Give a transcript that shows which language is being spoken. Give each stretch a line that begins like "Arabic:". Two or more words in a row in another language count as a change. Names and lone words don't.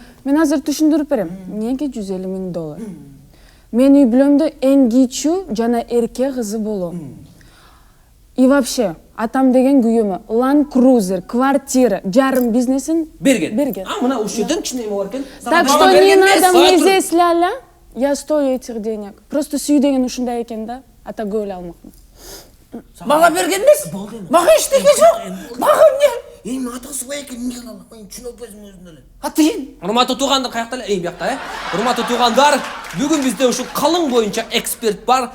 Kyrgyz: Мен азыр түшүндүрүп берем. Эмнеге $150 000? Мен үй бүлөмдө эң кичүү жана эрке кызы болом.
Russian: И вообще,
Kyrgyz: атам деген күйөөмө Land Cruiser, квартира, жарым бизнесин берген. Мына ушул жерден кичине эме бар экен.
Russian: Так что не надо мне здесь ля-ля. Я стою этих денег.
Kyrgyz: Просто сүй деген ушундай экен да. Ата көйлө алмакмын. Мага берген эмес? Мага эчтеке жок. Мага эмне? Эми атасы бай экен, эмне кыла алам? Түшүнөбөзүң өзүн эле. Атыйын. Урматтуу туугандар, каякта эле? Биякта, Урматтуу туугандар, бүгүн бизде ушул калың боюнча эксперт бар.